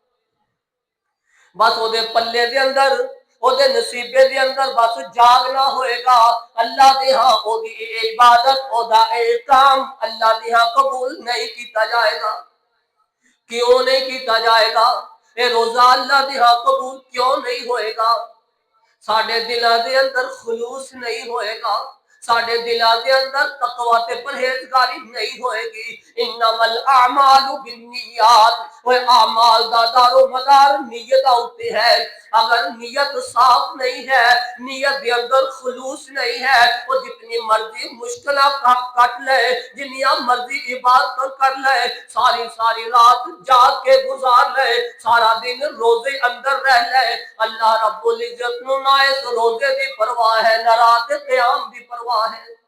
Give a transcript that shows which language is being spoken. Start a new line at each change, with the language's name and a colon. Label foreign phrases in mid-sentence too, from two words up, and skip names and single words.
Punjabi: بس وہ دے پلے دے اندر او دے نصیبے دے اندر بس جاگنا ہوئے گا. اللہ دے ہاں او دی عبادت او دا کام اللہ دے ہاں قبول نہیں کیتا جائے گا. کیوں نہیں کیتا جائے گا؟ اے روزہ اللہ دے ہاں قبول کیوں نہیں ہوئے گا؟ ساڈے دلاں دے اندر خلوص نہیں ہوئے گا، ساڈے دلاں دے اندر تقوی تے پرہیزگاری نہیں ہوئے گی.
Arabic: انما الاعمال بالنیات،
Punjabi: وہ اعمال دا دار و مدار نیت ہوتے ہے. اگر نیت صاف نہیں ہے، نیت دے اندر خلوص نہیں ہے، وہ جتنی مرضی مشکلہ کٹ لے، جنیا مرضی عبادت کر لے، ساری ساری رات جاگ کے گزار لے، سارا دن روزے اندر رہ لے، اللہ رب العزت نو نہ اس روزے دی پرواہ ہے، نہ رات قیام دی پرواہ ہے.